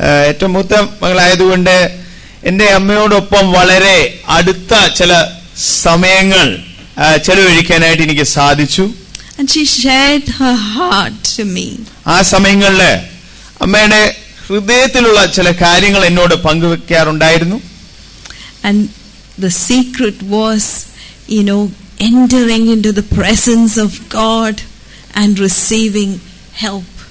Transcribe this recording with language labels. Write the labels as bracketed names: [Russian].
[Malayalam] ഏറ്റവും മൂത്ത മകളായതുകൊണ്ട് എൻ്റെ അമ്മയോടൊപ്പം വളരെ അടുത്ത ചില സമയങ്ങൾ ചെലവഴിക്കാനായിട്ട് എനിക്ക് സാധിച്ചു. [English] And she shared her heart to me. [Malayalam] ആ സമയങ്ങളിൽ അമ്മയുടെ ഹൃദയത്തിലുള്ള ചില കാര്യങ്ങൾ എന്നോട് പങ്കുവെക്കാറുണ്ടായിരുന്നു. [English] And the secret was, entering into the presence of God and receiving help.